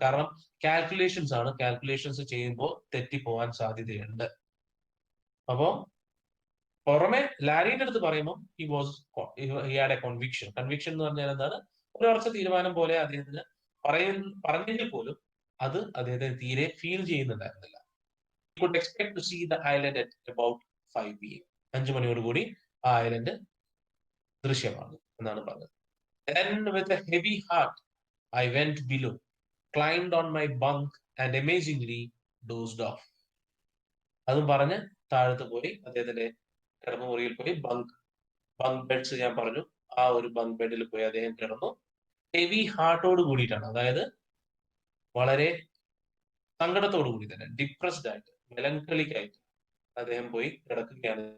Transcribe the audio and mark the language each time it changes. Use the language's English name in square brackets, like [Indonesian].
[Malayalam] കാരണം കാൽക്കുലേഷൻസ് ചെയ്യുമ്പോൾ തെറ്റിപ്പോവാൻ സാധ്യതയുണ്ട്. അപ്പോ പുറമെ ലാരിയുടെ അടുത്ത് പറയുമ്പോൾ [English] He had a conviction. [Malayalam] കൺവിക്ഷൻ എന്ന് പറഞ്ഞാൽ എന്താണ്? ഒരു ഉറച്ച തീരുമാനം പോലെ അദ്ദേഹത്തിന് പറഞ്ഞെങ്കിൽ പോലും അത് അദ്ദേഹത്തിന് തീരെ feel ചെയ്യുന്നുണ്ടായിരുന്നില്ല. [English] He could expect to see the island at about 5 PM. [Malayalam] 5 മണിയോടുകൂടി ആ ഐലൻഡ് ദൃശ്യമാകും എന്നാണ് പറഞ്ഞത്. [English] Then with a heavy heart I went below, climbed on my bunk and amazingly dozed off. [Malayalam] അതും പറഞ്ഞ് താഴത്ത് പോയി അദ്ദേഹത്തിന്റെ കിടന്നുമുറിയിൽ പോയി ബങ്ക് ബെഡ്സ് ഞാൻ പറഞ്ഞു, ആ ഒരു ബങ്ക് ബെഡിൽ പോയി അദ്ദേഹം കിടന്നു. ഹെവി ഹാർട്ടോട് കൂടിയിട്ടാണ്, അതായത് വളരെ സങ്കടത്തോടു കൂടി തന്നെ, ഡിപ്രസ്ഡ് ആയിട്ട്, മെലങ്കളിക് ആയിട്ട് അദ്ദേഹം പോയി കിടക്കുകയാണ്.